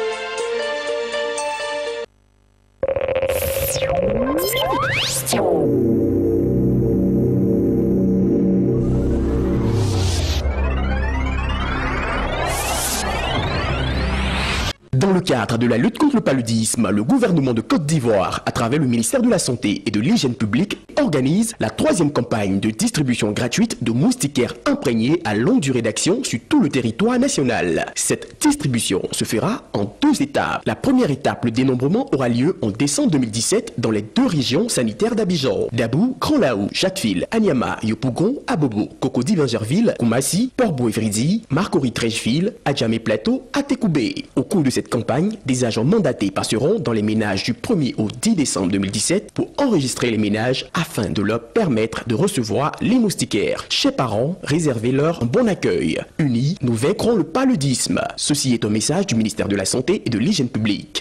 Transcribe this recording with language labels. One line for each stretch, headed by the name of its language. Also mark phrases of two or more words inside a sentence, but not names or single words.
French: Dans le cadre de la lutte contre le paludisme, le gouvernement de Côte d'Ivoire, à travers le ministère de la Santé et de l'Hygiène publique, organise la 3e campagne de distribution gratuite de moustiquaires imprégnés à longue durée d'action sur tout le territoire national. Cette distribution se fera en 2 étapes. La première étape, le dénombrement, aura lieu en décembre 2017 dans les 2 régions sanitaires d'Abidjan, Dabou, Grand Laou, Jacquesville, Anyama, Yopougon, Abobo, Cocody, Bingerville, Koumassi, Port-Bouévridi, Marcory-Trècheville, Adjamé Plateau, Atekoubé. Au cours de cette campagne, des agents mandatés passeront dans les ménages du 1er au 10 décembre 2017 pour enregistrer les ménages afin de leur permettre de recevoir les moustiquaires. Chers parents, réservez-leur un bon accueil. Unis, nous vaincrons le paludisme. Ceci est un message du ministère de la Santé et de l'Hygiène publique.